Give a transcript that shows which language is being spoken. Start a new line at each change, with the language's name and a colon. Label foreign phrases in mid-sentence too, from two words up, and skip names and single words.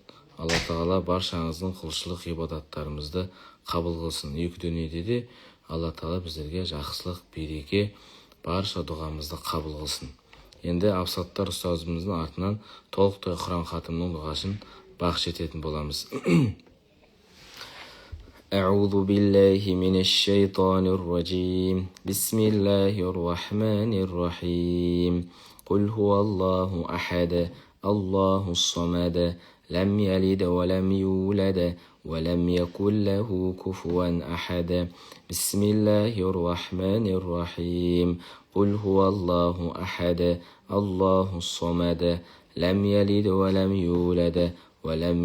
Kazakh: Алла Тағала баршаңыздың құлшылық ғибадаттарымызды қабыл қылсын. Екі дүниеде де Алла Тағала біздерге жақсылық, береке, барша дұғамызды қабыл қылсын. Енді Абсаттар ұстазымыздың артынан толықтай Құран хатымның дұғасын бағыш ететін боламыз.
Arabic: أعوذ بالله من الشيطان الرجيم بسم الله الرحمن الرحيم قل هو الله أحد الله الصمد لم يلد ولم يولد ولم يكن له كفوا أحد بسم الله الرحمن الرحيم قل هو الله أحد الله الصمد لم يلد ولم يولد ولم